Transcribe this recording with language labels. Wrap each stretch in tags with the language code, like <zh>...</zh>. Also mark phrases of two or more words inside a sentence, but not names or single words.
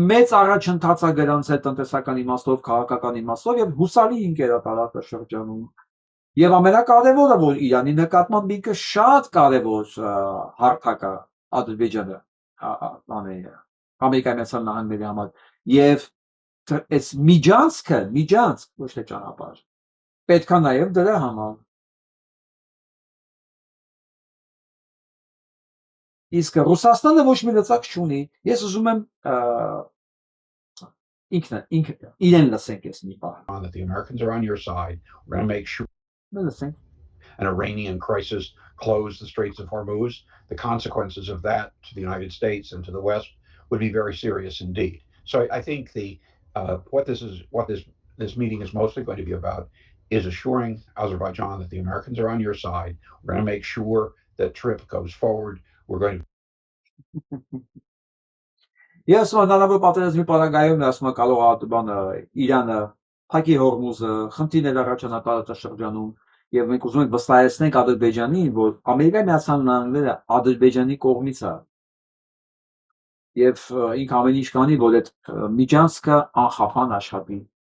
<hy>մեծ առաջընթաց է գրանցել տնտեսական իմաստով, քաղաքական իմաստով եւ հուսալի ինքեր է տարածաշրջանում։ Եվ ամենակարևորը, որ Իրանի նկատմամբ ինքը շատ կարևոր հարթակ է Ադրբեջանը Ամերիկայի Միացյալ Նահանգների համար եւ այս միջանցքը, ոչ թե ճանապարհ, պետք է նաեւ դրա համար։ Իսկ Ռուսաստանը ոչ մի լծակ չունի։ Ես ուզում եմ ինքը իրեն լսենք այս մի բան։</hy> <en>That the Americans are on your side. We're going to make sure Listen. an Iranian crisis close the Straits of Hormuz. The consequences of that to the United States and to the West would be very serious indeed. So I think what this meeting is mostly going to be about is assuring Azerbaijan that the Americans are on your side. We're going to make sure that trip goes forward. We're going to</en> <hy>Ես հնարավոր պատերազմի պարագայում ասում կարող է բանը Իրանը փակի Հորմուզը, խնդիրներ առաջանա տարածաշրջանում եւ մենք ուզում ենք վստահեցնենք Ադրբեջանին, որ Ամերիկայի Միացյալ Նահանգները Ադրբեջանի կողմից է եւ ինք ամեն ինչ կանի, որ այդ միջանցքը անխափան աշխատի։</hy>